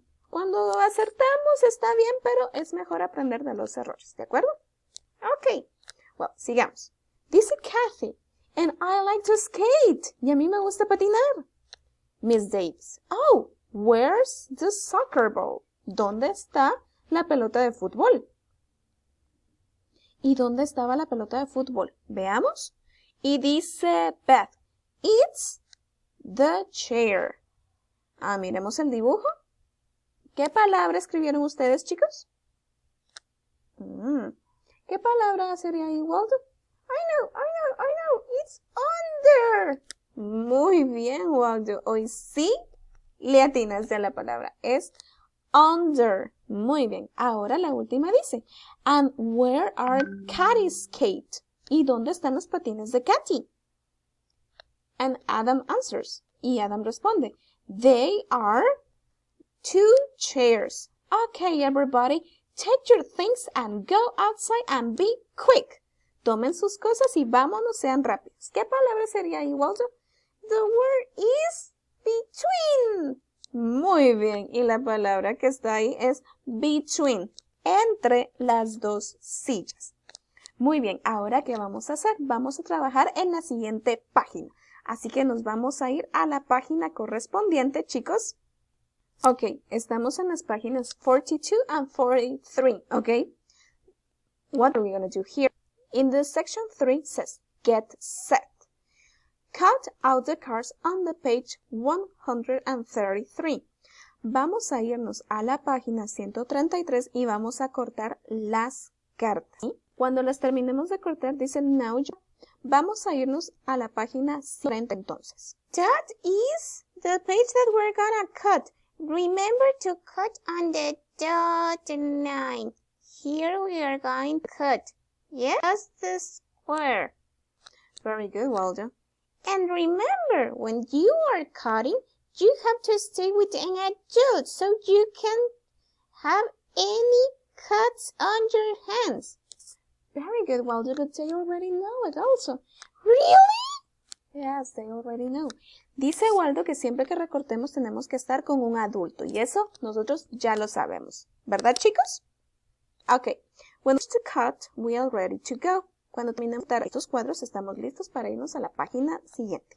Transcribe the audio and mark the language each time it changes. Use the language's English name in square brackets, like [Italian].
[Spanish] Cuando acertamos está bien, pero es mejor aprender de los errores, ¿de acuerdo? Ok, well, sigamos. Dice Kathy, [English] and I like to skate. [Spanish] Y a mí me gusta patinar. [English] Miss Davis, oh, where's the soccer ball? [Spanish] ¿Dónde está la pelota de fútbol? ¿Y dónde estaba la pelota de fútbol? Veamos. Y dice [English] Beth, it's the chair. [Spanish] Miremos el dibujo. ¿Qué palabra escribieron ustedes, chicos? ¿Qué palabra sería ahí, Waldo? [English] I know. It's under. [Spanish] Muy bien, [English] Waldo. [Spanish] Hoy sí le atinaste a la palabra. Es under. Muy bien. Ahora la última dice, [English] and where are Katie's skate? [Spanish] ¿Y dónde están los patines de Katy? [English] And Adam answers. [Spanish] Y Adam responde, [English] they are 2 chairs. Okay, everybody, take your things and go outside and be quick. [Spanish] Tomen sus cosas y vámonos, sean rápidos. ¿Qué palabra sería ahí, Waldo? [English] The word is between. [Spanish] Muy bien, y la palabra que está ahí es between, entre las dos sillas. Muy bien, ahora ¿qué vamos a hacer? Vamos a trabajar en la siguiente página. Así que nos vamos a ir a la página correspondiente, chicos. Ok, estamos en las páginas 42 and 43, ok? [English] What are we going to do here? In the section 3 says, get set. Cut out the cards on the page 133. [Spanish] Vamos a irnos a la página 133 y vamos a cortar las cartas. ¿Sí? Cuando las terminemos de cortar, dice now Vamos a irnos a la página 40 entonces. [English] That is the page that we're gonna cut. Remember to cut on the dot line. Here we are going to cut. Yes, just the square. Very good, Waldo. And remember, when you are cutting, you have to stay with an adult so you can have any cuts on your hands. Very good, Waldo, but they already know it also. Really? Yes, they already know. [Spanish] Dice Waldo que siempre que recortemos tenemos que estar con un adulto y eso nosotros ya lo sabemos. ¿Verdad, chicos? Okay. [English] When it's to cut, we are ready to go. [Spanish] Cuando terminemos de estos cuadros, estamos listos para irnos a la página siguiente.